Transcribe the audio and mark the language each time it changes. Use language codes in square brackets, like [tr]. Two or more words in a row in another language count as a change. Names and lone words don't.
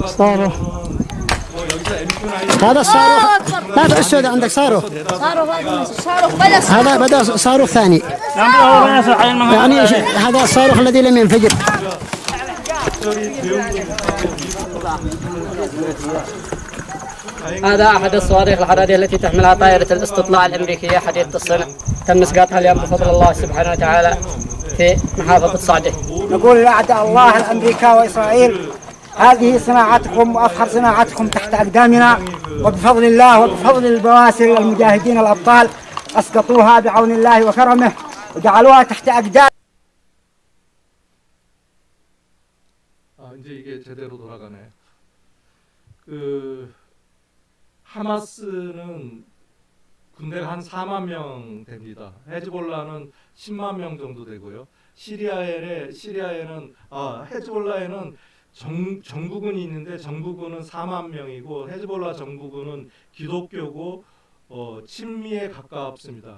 [ko] صاروخ. 뭐 여기서 [ar] هذا الصاروخ هذا السود عندك صاروخ هذا بدأ صاروخ ثاني يعني هذا الصاروخ الذي لم ينفجر. هذا أحد الصواريخ الحرارية التي تحملها طائرة الاستطلاع الأمريكية حديثة الصنع. تم إسقاطها اليوم بفضل الله سبحانه وتعالى في محافظة صعدة. نقول لأعداء الله الأمريكا وإسرائيل هذه صناعتكم وأفخر صناعتكم تحت أقدامنا، وبفضل الله وبفضل البواسل المجاهدين الأبطال أسقطوها بعون الله وكرمه وجعلوها تحت أقدام. [ko] 이제 이게 제대로 돌아가네. 그 하마스는 군대가 한 4만 명 됩니다. 헤즈볼라는 10만 명 정도 되고요. 시리아에는 헤즈볼라에는 정부군이 있는데 정부군은 4만 명이고 헤즈볼라 정부군은 기독교고 친미에 가깝습니다.